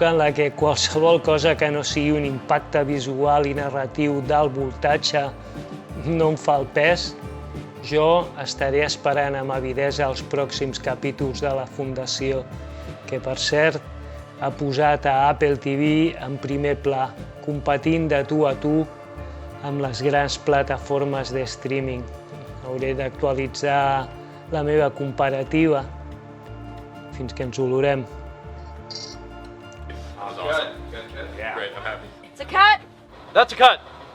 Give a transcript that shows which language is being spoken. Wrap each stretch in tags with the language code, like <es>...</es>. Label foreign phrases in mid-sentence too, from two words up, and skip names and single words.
<ca>en la que qualsevol cosa que no sigui un impacte visual i narratiu d'alt voltatge no em fa el pes, jo estaré esperant amb avidesa els pròxims capítols de la Fundació, que per cert ha posat a Apple TV en primer pla, competint de tu a tu amb les grans plataformes de streaming. Hauré d'actualitzar la meva comparativa fins que ens olorem.</ca> <en>Awesome. Good. Yeah. Great. I'm happy. It's a cut. That's a cut.</en>